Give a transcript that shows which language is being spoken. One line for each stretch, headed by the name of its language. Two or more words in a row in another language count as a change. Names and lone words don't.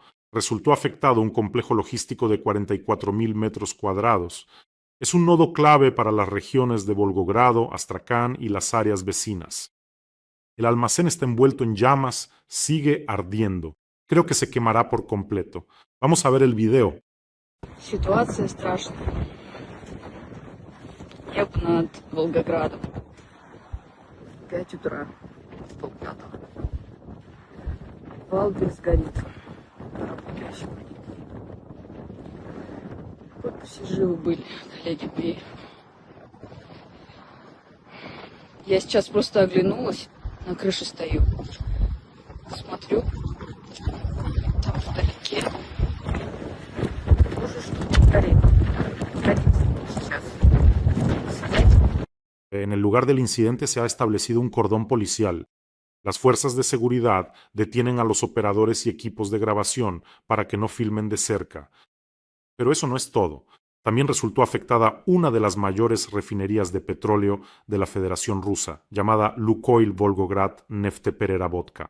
Spanish: Resultó afectado un complejo logístico de 44.000 metros cuadrados. Es un nodo clave para las regiones de Volgogrado, Astrakán y las áreas vecinas. El almacén está envuelto en llamas, sigue ardiendo. Creo que se quemará por completo. Vamos a ver el video.
Russian: Ситуация страшная. Небо над Волгоградом. 5 утра. Полпятого. Валберс горит. Работающий. Вот бы все живы были, коллеги мои. Я сейчас просто оглянулась, на крыше стою. Смотрю, там вдалеке тоже что-то горит. Горит сейчас.
Spanish: En el lugar del incidente se ha establecido un cordón policial. Las fuerzas de seguridad detienen a los operadores y equipos de grabación para que no filmen de cerca. Pero eso no es todo. También resultó afectada una de las mayores refinerías de petróleo de la Federación Rusa, llamada Lukoil Volgograd Nefteperevodka.